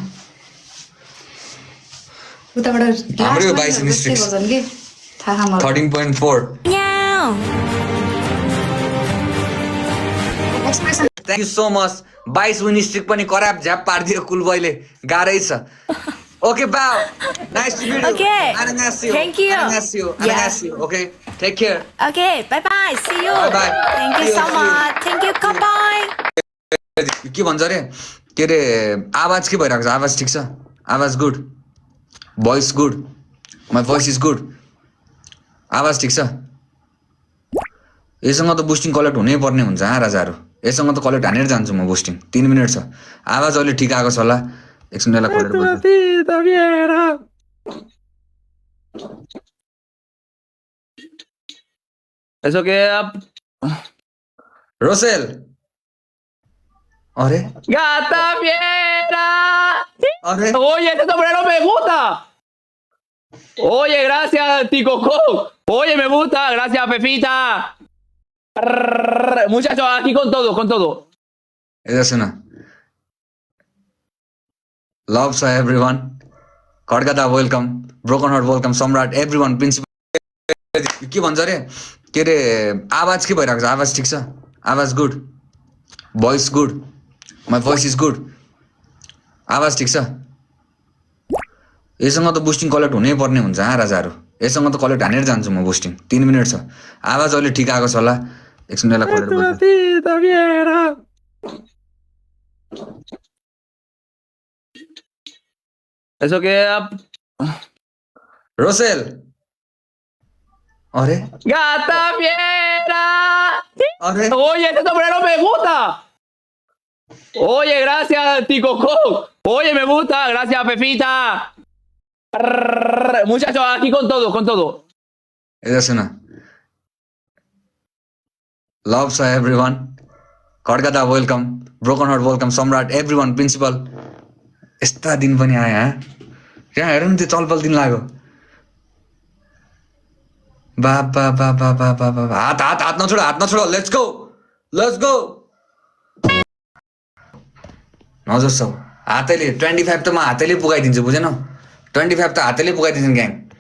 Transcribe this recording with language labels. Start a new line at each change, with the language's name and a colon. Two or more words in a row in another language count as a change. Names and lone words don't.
Nepali: उताबाट हाम्रो 22 विन्स कि थाहा मलाई 13.4
English: thank you so much
Nepali: 22
English: win streak
Nepali: पनि कराप झ्याप पारिदियो कुलबोयले गाह्रै छ Okay, Bao.
English: Nice to meet you. Okay.
Korean: Annyeonghaseyo.
English: Thank you. Annyeonghaseyo. Okay. Take care. Okay, bye. See you. Bye. Thank you so much. Thank you. Goodbye.
Nepali: के भन्छ अरे के अरे आवाज के भइरहेको छ आवाज ठिक छ आवाज
English: good voice good my voice is good
Nepali: आवाज ठिक छ यससँग त
English: boosting collect
Nepali: हुनै पर्ने हुन्छ राजाहरू यससँग त कलेक्ट हानेर जान्छु म बुस्टिङ 3 मिनट छ आवाज अहिले ठिक आएको छ होला एकछिन यसलाई खोलेर बस्छु
Spanish: Eso que
Nepali: रोसेल अरे
Spanish: gata fiera.
Nepali: अरे
Spanish: Oye, este sombrero me gusta. Oye, gracias, Tico Coco. Oye, me gusta. Gracias, Pepita. Muchachos, aquí con todo, con todo.
Hindi: इधर सुन
Nepali: लभ छ एभ्रिवान खड्का
English: welcome broken heart welcome
Nepali: सम्राट
English: everyone principal
Nepali: के भन्छ अरे के अरे आवाज के भइरहेको छ आवाज ठिक छ आवाज
English: good voice good my voice is good
Nepali: आवाज ठिक छ यससँग त
English: boosting collect
Nepali: हुनै पर्ने हुन्छ राजाहरू यससँग त कलेक्ट हानेर जान्छु म बुस्टिङ 3 मिनेट छ आवाज अहिले ठिक आएको छ होला एकछिन यसलाई खोलेर बोल्छु
Spanish: Pepita, viera. Eso queda.
Nepali: रोसेल अरे
Spanish: ¡Gata fiera!
Nepali: अरे
Spanish: Oye, este sombrero me gusta. Oye, gracias, Tico Coco. Oye, me gusta. Gracias, Pepita. Muchachos, aquí con todo, con todo.
Hindi: इधर सुन
Nepali: लभ छ एभ्रिवान खड्का
English: welcome broken heart welcome
Nepali: सम्राट
English: everyone principal
Nepali: यस्ता दिन पनि आए त्यहाँ हेर नि त्यो चलपल दिन लाग्यो बाबा बाबा बाबा बाबा हात हात हात नछोड
English: let's go
Nepali: नजोस् छौ हातैले 25 त म हातैले पुगाइदिन्छु बुझेन 25 त हातैले पुगाइदिन्छु ग्याङ